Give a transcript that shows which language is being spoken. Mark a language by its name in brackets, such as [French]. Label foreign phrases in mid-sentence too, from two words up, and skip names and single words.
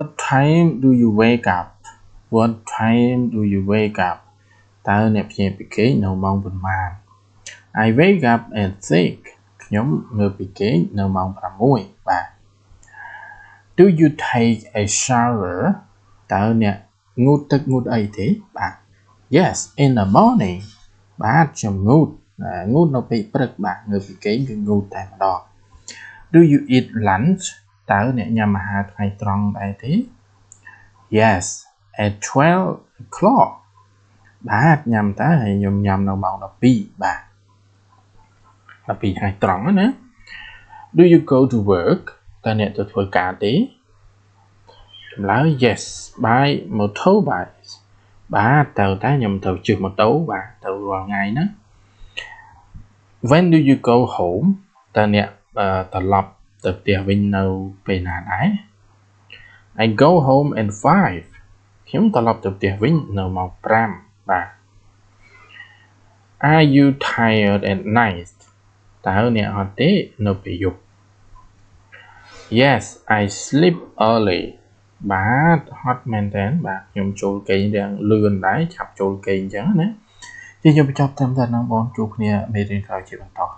[English] time do you wake up What time do you wake up [Khmer] តើអ្នកភ្ញាក់ពីគេងនៅម៉ោងប៉ុន្មាន [English] I wake up at 6 [Khmer] ខ្ញុំងើបពីគេងនៅម៉ោង 6 បាទ [English] Do you take a shower [Khmer] តើអ្នកងូតទឹកងូតអីទេបាទ [English] Yes in the morning [Khmer] បាទខ្ញុំងូតនៅពេលព្រឹកបាទងើបពីគេងគឺងូតតែម្ដង [English] Do you eat lunch [Khmer] តើអ្នកញ៉ាំអាហារថ្ងៃត្រង់ដែរទេ Yes [English] at 12 o'clock [Khmer] បាទញ៉ាំតើហើយខ្ញុំញ៉ាំនៅម៉ោង 12 បាទ 12 ថ្ងៃត្រង់ណា [English] Do you go to work [Khmer] តើអ្នកទៅធ្វើការទេចម្លើយ [English] Yes by motorbike [Khmer] បាទតែខ្ញុំទៅជិះម៉ូតូបាទទៅរាល់ថ្ងៃណា [English] When do you go home [Khmer] តើអ្នកត្រឡប់ទៅផ្ទះវិញនៅពេលណាដែរ [English] I go home at 5 [Khmer] ខ្ញុំត្រឡប់ទៅផ្ទះវិញនៅម៉ោង 5 បាទ [English] Are you tired at night [Khmer] តើអ្នកហត់ទេនៅពេលយប់ [English] Yes I sleep early [Khmer] បាទហត់មែនតើបាទខ្ញុំចូលគេងយ៉ាងលឿនដែរឆាប់ចូលគេងអញ្ចឹងណាខ្ញុំបញ្ចប់ត្រឹមតែហ្នឹងបងជួបគ្នាមេរៀនក្រោយជាបន្ត